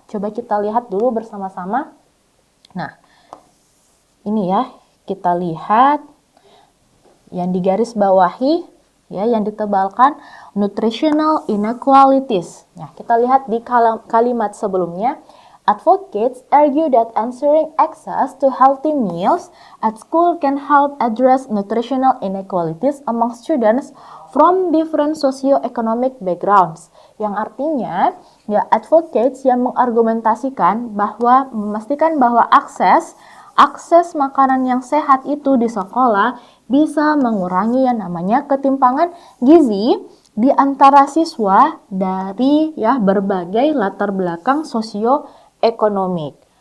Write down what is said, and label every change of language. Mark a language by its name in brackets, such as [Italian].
[Indonesian] Coba kita lihat dulu bersama-sama. Nah, ini ya, kita lihat yang digaris bawahi ya, yang ditebalkan nutritional inequalities. Nah, kita lihat di kalimat sebelumnya. [English] Advocates argue that ensuring access to healthy meals at school can help address nutritional inequalities among students from different socio-economic backgrounds. [Indonesian] Yang artinya, ya, advocates yang mengargumentasikan bahwa memastikan bahwa akses makanan yang sehat itu di sekolah bisa mengurangi yang namanya ketimpangan gizi di antara siswa dari ya berbagai latar belakang sosioekonomik.